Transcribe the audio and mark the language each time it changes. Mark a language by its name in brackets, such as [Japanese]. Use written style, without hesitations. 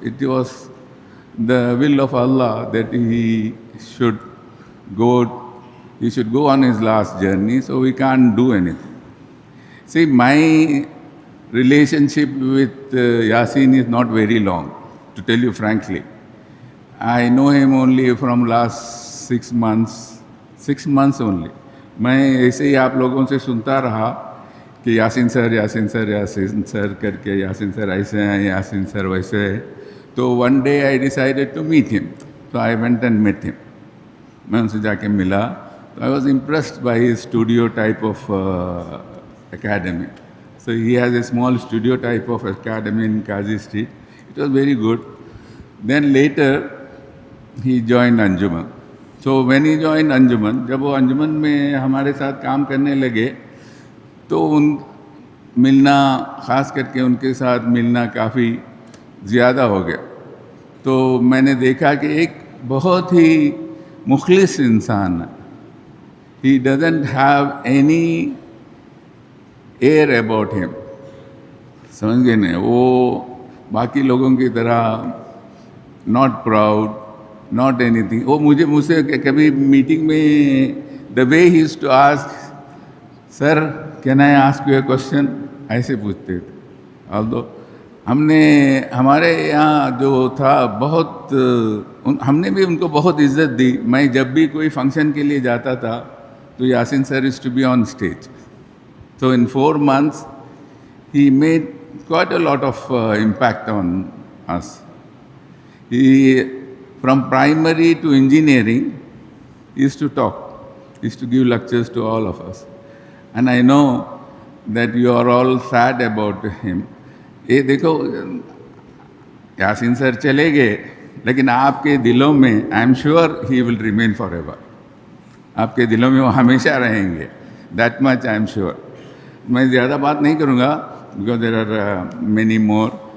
[English] It was the will of Allah that he should go on his last journey, so we can't do anything. See, my relationship with Yasin is not very long, to tell you frankly. I know him only from last 6 months only. [Urdu] میں ایسے ہی آپ لوگوں سے سنتا رہا کہ یاسین سر کر کے، یاسین سر ایسے ہیں، یاسین سر ویسے ہے. [English] تو one day I decided to meet him, تو I went and met him. [Urdu] میں ان سے جا کے ملا تو [English] I was impressed by his studio type of academy. So he has a small studio type of academy in Qazi Street. It was very good. Then later he joined Anjuman. So when he joined Anjuman, [Urdu] جب وہ انجمن میں ہمارے ساتھ کام کرنے لگے تو ان ملنا، خاص کر کے ان کے ساتھ ملنا کافی زیادہ ہو گیا. تو میں نے دیکھا کہ ایک بہت ہی مخلص انسان ہے. [English] He doesn't have any air about him. [Urdu] سمجھ گئے نا؟ وہ باقی لوگوں کی طرح [English] not proud, not anything. [Urdu] وہ مجھ سے کبھی میٹنگ میں [English] the way he used to ask, sir can I ask you a question, [Urdu] ایسے پوچھتے تھے. although ہمارے یہاں جو تھا بہت، ہم نے بھی ان کو بہت عزت دی. میں جب بھی کوئی فنکشن کے لیے جاتا تھا تو یاسین سر [English] is to be on stage. So in 4 months he made quite a lot of impact on us. He, from primary to engineering, he used to talk, he used to give lectures to all of us. And I know that you are all sad about him. [Urdu] یہ دیکھو یاسین سر چلے گئے لیکن آپ کے دلوں میں [English] I am sure he will remain for ever. [Urdu] آپ کے دلوں میں وہ ہمیشہ رہیں گے. [English] That much I am sure. [Urdu] میں زیادہ بات نہیں کروں گا [English] Because there are many more.